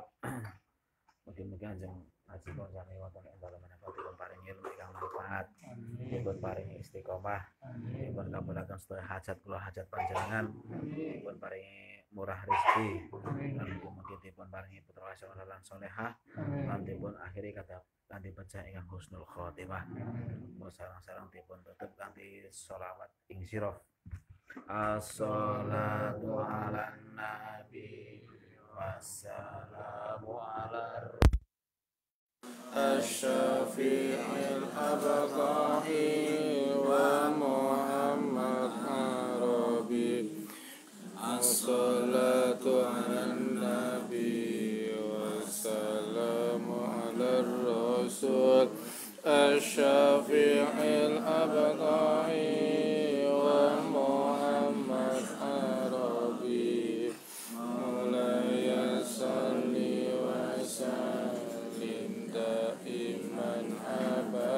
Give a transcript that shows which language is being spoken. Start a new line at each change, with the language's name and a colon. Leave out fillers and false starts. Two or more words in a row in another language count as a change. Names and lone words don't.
Javanese: Mugi-mugi anjing ngaji konsane wonten ing dalem menika dipun paringi ilmu ingkang manfaat, dipun paringi istiqomah, dipun kabulaken sedaya hajat kula hajat panjenengan, dipun paringi murah rezeki, lan mugi-mugi dipun paringi putra saleh lan salehah, lan dipun akhiri kata kanthi pecah ingkang
Arabic: حسن الخاتمة.
Javanese: Sareng-sareng dipun tutup kanthi sholawat ing sirah.
Arabic: الصلاة على النبي والسلام على الشفيع الأبطحي ومحمد العربي. الصلاة على النبي والسلام على الرسول الشفيع الأبطحي ومحمد العربي. مولاي صل وسلم دائما